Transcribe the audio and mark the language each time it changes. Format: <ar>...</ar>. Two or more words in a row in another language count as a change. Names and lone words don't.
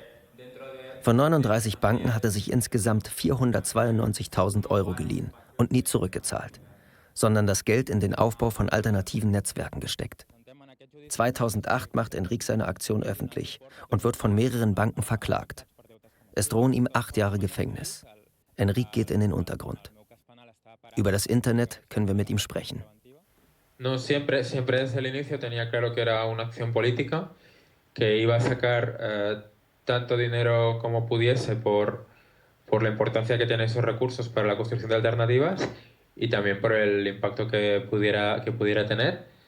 <de>Von 39 Banken hat er sich insgesamt 492.000 € geliehen und nie zurückgezahlt, sondern das Geld in den Aufbau von alternativen Netzwerken gesteckt. 2008 macht Enric seine Aktion öffentlich und wird von mehreren Banken verklagt. Es drohen ihm 8 Jahre Gefängnis. Enric geht in den Untergrund. Über das Internet können wir mit ihm sprechen.</de> <es>No, siempre desde el inicio tenía claro que era una acción política, que iba a sacar tanto dinero como pudiese por la importancia que tienen esos recursos para la construcción de alternativas y también por el impacto que pudiera tener,</es>